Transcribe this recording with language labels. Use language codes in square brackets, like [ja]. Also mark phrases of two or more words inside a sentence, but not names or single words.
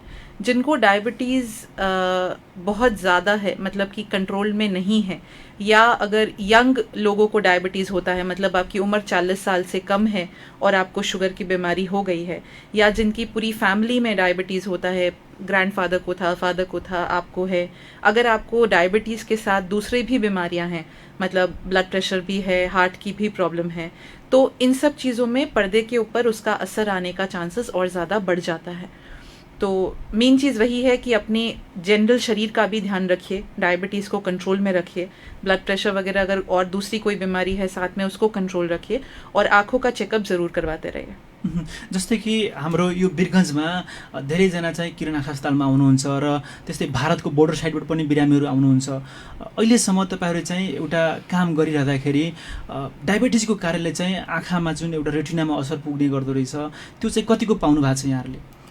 [hi] जिनको डायबिटीज़ बहुत ज़्यादा है, मतलब कि कंट्रोल में नहीं है, या अगर यंग लोगों को डायबिटीज़ होता है, मतलब आपकी उम्र 40 साल से कम है और आपको शुगर की बीमारी हो गई है, या जिनकी पूरी फैमिली में डायबिटीज़ होता है, ग्रैंडफादर को था, फादर को था, आपको है, अगर आपको डायबिटीज़ के साथ दूसरी भी बीमारियां हैं, मतलब ब्लड प्रेशर भी है, हार्ट की भी प्रॉब्लम है, तो इन सब चीज़ों में पर्दे के ऊपर उसका असर आने का चांसेस और ज़्यादा बढ़ जाता है। तो मेन चीज़ वही है कि अपने जनरल शरीर का भी ध्यान रखिए, डायबिटीज़ को कंट्रोल में रखिए, ब्लड प्रेशर वगैरह अगर और दूसरी कोई बीमारी है साथ में उसको कंट्रोल रखिए, और आँखों का चेकअप ज़रूर करवाते रहिए। [ne] जस्तै कि हाम्रो यो वीरगन्जमा धेरैजना चाहिँ किरण आँखा अस्पतालमा आउनुहुन्छ र त्यस्तै भारतको बोर्डर साइडबाट पनि बिरामीहरू आउनुहुन्छ। अहिलेसम्म तपाईँहरू चाहिँ एउटा काम गरिरहँदाखेरि डायबिटिजको कारणले चाहिँ आँखामा जुन एउटा रेटिनामा असर पुग्ने गर्दो रहेछ त्यो चाहिँ कतिको पाउनु भएको छ यहाँहरूले?